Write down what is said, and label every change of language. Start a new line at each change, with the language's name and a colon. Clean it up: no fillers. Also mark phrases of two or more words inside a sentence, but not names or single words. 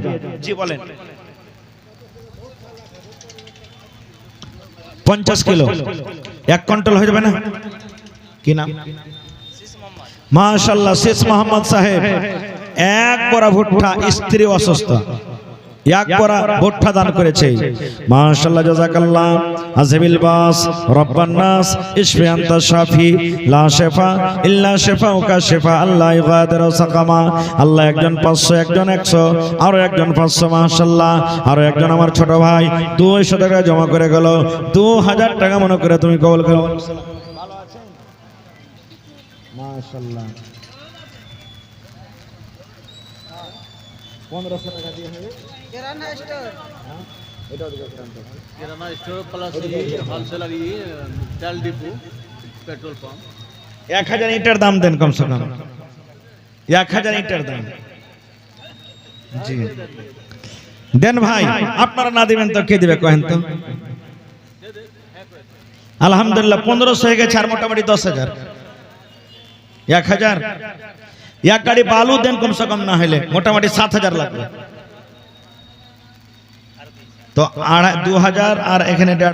Bangla: জি বলেন 50 কিলো 1 কুইন্টাল হয়ে যাবে না? কি নাম? মাশাআল্লাহ শেষ মোহাম্মদ সাহেব, 1 বড়া ভুট্টা, স্ত্রী অসুস্থ, 1 বড়া ভুট্টা দান করেছে মাশাআল্লাহ, জাযাকাল্লাহ।
Arabic: أذهب البأس رب الناس اشف أنت الشافي لا شفاء إلا شفاؤك شفاء الله يغادر سقما.
Bangla: আল্লাহ একজন 500, একজন 100, আরো একজন 500 মাশাআল্লাহ। আরো একজন আমার ছোট ভাই 200 টাকা জমা করে গেল, 2000 টাকা মনে করে তুমি কবুল করো। ভালো আছেন মাশাআল্লাহ। 1500 টাকা দিয়ে হবে
Hindi: किराना स्टोर
Bangla: এটাও দিবে কিরান
English: kirana store plus wholesaler tel depot petrol pump
Bangla: 1000 ইটের দাম দেন
Hindi: कम से कम
Bangla: 1000 ইটের দাম জি দেন ভাই আপনারা না দিবেন তো কে দিবে কহেন তো আলহামদুলিল্লাহ 1500 হয়ে গেছে আর মোটামুটি 10000 1000 এক গাড়ি বালু দেন
Hindi: कम से कम
Bangla: না হলে মোটামুটি 7000 লাগবে তো 2000 আর এখানে